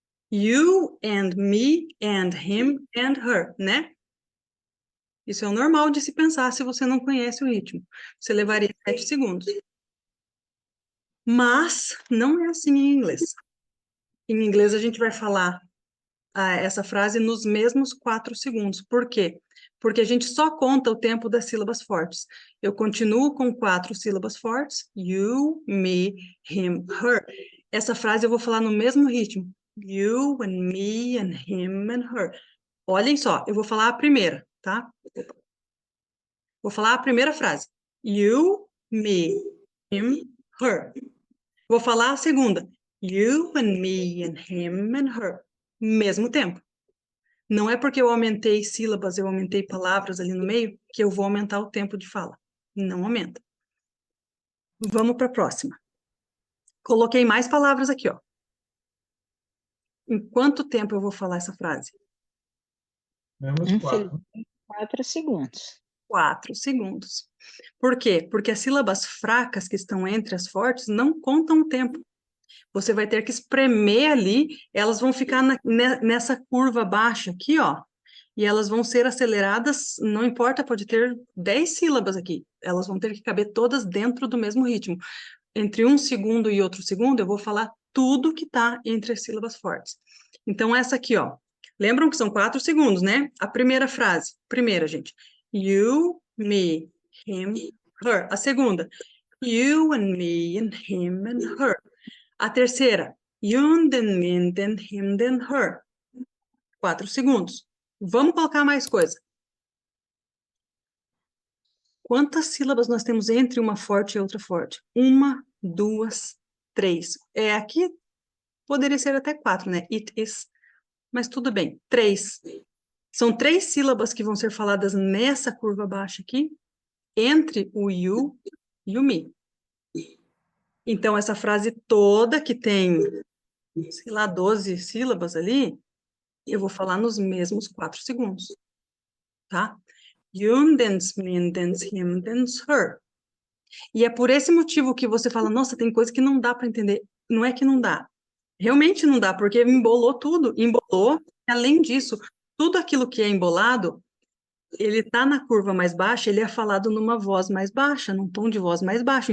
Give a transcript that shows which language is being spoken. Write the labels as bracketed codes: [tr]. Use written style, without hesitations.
[en] You and me and him and her, [pt] né? Isso é o normal de se pensar se você não conhece o ritmo. Você levaria 7 segundos. Mas não é assim em inglês. Em inglês a gente vai falar essa frase nos mesmos 4 segundos. Por quê? Porque a gente só conta o tempo das sílabas fortes. Eu continuo com 4 sílabas fortes. [en] You, me, him, her. [pt] Essa frase eu vou falar no mesmo ritmo. [en] You and me and him and her. [pt] Olhem só, eu vou falar a primeira, tá? Vou falar a primeira frase. [en] You, me, him, her. [pt] Vou falar a segunda. [en] You and me and him and her. [pt] Mesmo tempo. Não é porque eu aumentei sílabas, eu aumentei palavras ali no meio, que eu vou aumentar o tempo de fala. Não aumenta. Vamos para a próxima. Coloquei mais palavras aqui, ó. Em quanto tempo eu vou falar essa frase? Menos 4. 4 segundos. 4 segundos. Por quê? Porque as sílabas fracas que estão entre as fortes não contam o tempo. Você vai ter que espremer ali, elas vão ficar nessa curva baixa aqui, ó, e elas vão ser aceleradas, não importa, pode ter 10 sílabas aqui, elas vão ter que caber todas dentro do mesmo ritmo. Entre um segundo e outro segundo, eu vou falar tudo que está entre as sílabas fortes. Então, essa aqui, ó, lembram que são 4 segundos, né? A primeira frase, gente, [en] you, me, him, her. [pt] A segunda, [en] you and me and him and her. [pt] A terceira, [en] you, then me, then him, then her. [pt] 4 segundos. Vamos colocar mais coisa. Quantas sílabas nós temos entre uma forte e outra forte? 1, 2, 3. Aqui poderia ser até 4, né? [en] It is. [pt] Mas tudo bem. 3. São 3 sílabas que vão ser faladas nessa curva baixa aqui, entre o you e o me. Então, essa frase toda que tem, sei lá, 12 sílabas ali, eu vou falar nos mesmos 4 segundos, tá? [en] You, then me, then him, then her. [pt] E é por esse motivo que você fala, nossa, tem coisa que não dá para entender. Não é que não dá. Realmente não dá, porque embolou tudo. Embolou, além disso, tudo aquilo que é embolado, ele está na curva mais baixa, ele é falado numa voz mais baixa, num tom de voz mais baixo.